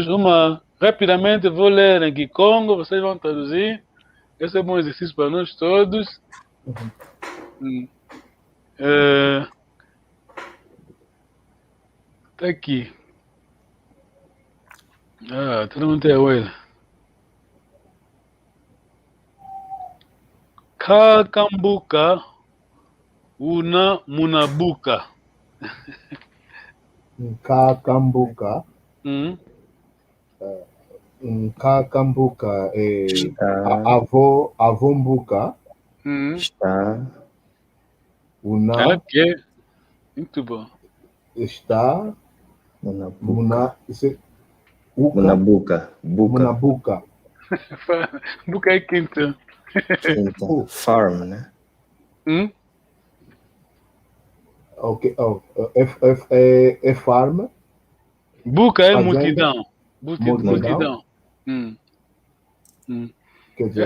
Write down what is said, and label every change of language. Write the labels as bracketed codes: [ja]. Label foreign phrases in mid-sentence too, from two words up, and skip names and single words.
[pt] Rapidamente, vou ler em Kikongo, vocês vão traduzir. Esse é um bom exercício para nós todos. Tá aqui. Todo mundo tem a olho. [kg] Kakambuka una munabuka. Kakambuka Kakambuka [pt] Está. [kg] avombuka [pt] Está. [kg] una [pt] Ok. Muito bom. está [kg] Munabuca. Munabuka. Munabuca. [pt] Buca é quinta. Quinta. Farm, né? Ok. É farm. Buca é Fazenda. multidão. Multidão. Quer dizer,